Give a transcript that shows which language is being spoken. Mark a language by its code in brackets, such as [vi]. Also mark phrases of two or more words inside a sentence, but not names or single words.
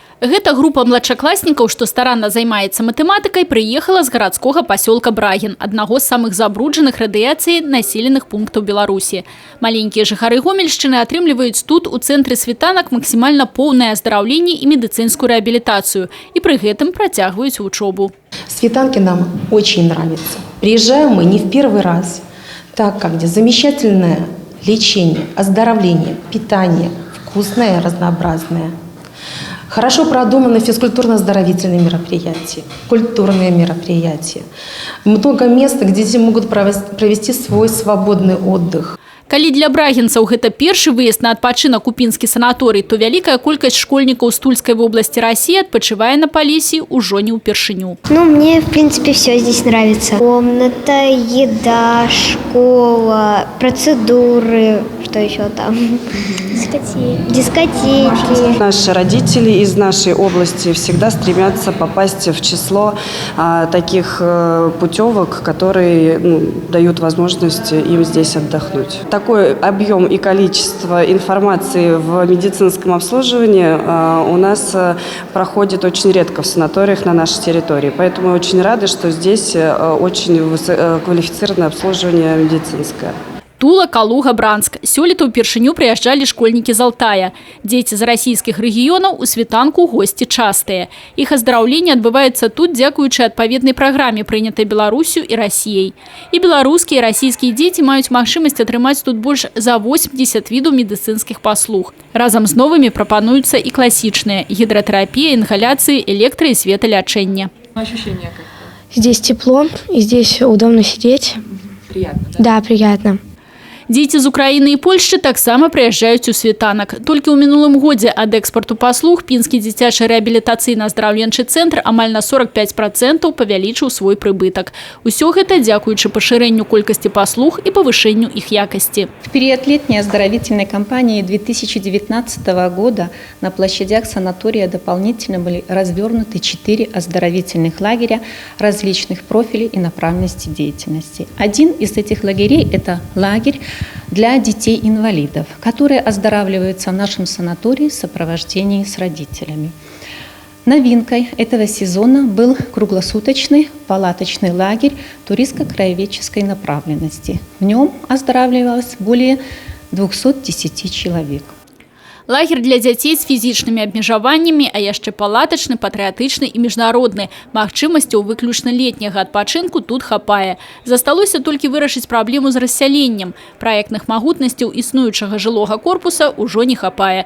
[be] Гэта група младшакласнікаў, што старанна займаецца матэматыкай, прыехала з гарадскога пасёлка Брагін, аднаго з самых забруджаных радыяцыяй населеных пунктаў Беларусі. Маленькія жыхары Гомельшчыны атрымліваюць тут у цэнтры світанак максімальна поўнае аздараўленне і медыцынскую рэабілітацыю, і пры гэтым працягваюць вучобу. Светанки нам очень нравятся. Приезжаем мы не в первый раз, так как здесь замечательное лечение, оздоровление, питание, вкусное, разнообразное. Хорошо продуманы физкультурно-оздоровительные мероприятия, культурные мероприятия. Много мест, где дети могут провести свой свободный отдых. Калі для брагінцаў гэта першы выезд на адпачынак у пінскі санаторый, то вялікая колькасць школьнікаў з Тульскай вобласці России адпачывае на Полесье ўжо не ўпершыню. [ru] Ну, мне, в принципе, все здесь нравится. Комната, еда, школа, процедуры, что еще там? Дискотеки. Наши родители из нашей области всегда стремятся попасть в число таких путевок, которые дают возможность им здесь отдохнуть. Такой объем и количество информации в медицинском обслуживании у нас проходит очень редко в санаториях на нашей территории. Поэтому мы очень рады, что здесь очень квалифицированное обслуживание медицинское. Тула, Калуга, Бранск. [be] Сёлета ўпершыню прыязджалі школьнікі з Алтая. Дзеці з расійскіх рэгіёнаў у світанку госці частыя. Іх аздараўленне адбываецца тут дзякуючы адпаведнай праграме, прынятай Беларусю і Расіяй. І беларускія і расійскія дзеці маюць магчымасць атрымаць тут больш за 80 відаў медыцынскіх паслуг. Разам з новымі прапануюцца і класічныя – гідратэрапія, інгаляцыі, электро- і светалячэнне. [ru] Ощущение как-то? Здесь тепло, и здесь удобно сидеть. Приятно, да? Да, приятно. [be] Дзеці з Украіны і Польшчы таксама прыязджаюць у світанак. Толькі ў мінулым годзе ад экспарту паслуг пінскі дзіцячы рэабілітацыйна-аздараўленчы цэнтр амаль на 45% павялічыў свой прыбытак. Усё гэта дзякуючы пашырэнню колькасці паслуг і павышэнню іх якасці. [ru] В период летней оздоровительной кампании 2019 года на площадях санатория дополнительно были развернуты 4 оздоровительных лагеря различных профилей и направленности деятельности. Один из этих лагерей – это лагерь для детей-инвалидов, которые оздоравливаются в нашем санатории в сопровождении с родителями. Новинкой этого сезона был круглосуточный палаточный лагерь туристско-краеведческой направленности. В нем оздоравливалось более 210 человек. [be] Лагер для дзяцей з фізічнымі абмежаваннямі, а яшчэ палатачны, патрыятычны і міжнародны. Магчымасцяў выключна летняга адпачынку тут хапае. Засталося толькі вырашыць праблему з рассяленнем. Праектных магутнасцяў існуючага жылога корпуса ўжо не хапае.